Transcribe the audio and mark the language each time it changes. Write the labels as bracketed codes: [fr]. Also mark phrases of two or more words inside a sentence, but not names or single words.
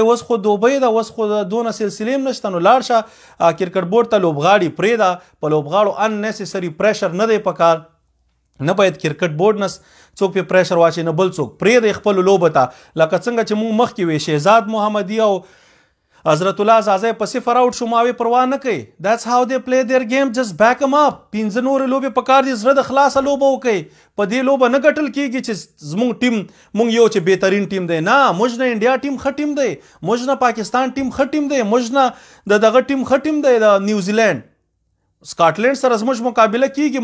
[ps] اوس خو دوبۍ ده، اوس خو دونه سلسلې هم نشته. نو لاړ شه کرکټ بورډ ته لوبغاړي پرېږده. په لوبغاړو [en] unnecessary pressure [ps] نه دی پکار، نه باید کرکټ بورډ نه څوک پې پریشر واچي، نه بل څوک. پرېږدئ خپلو لوبو ته، لکه څنګه چې موږ مخکې وې شهزاد محمدي او حضرت الله زازی په 0 آوټ شو، ماوې پروا نه کوي. [en] That's how they play their game. Just back them up. [ps] 5 نورې لوبې پکار دي، زړه د خلاصه لوبه وکړئ. په دې لوبه نه ګټل کېږي چې زموږ ټیم موږ یو چې بهترین ټیم دی. نه، موږ نه انډیا ټیم ښه ټیم دی، موږ نه پاکستان ټیم ښه ټیم دی، موږ نه د دغه ټیم ښه ټیم دی د نیوزیلینډ سکاټلینډ سره زموږ مقابله کېږي.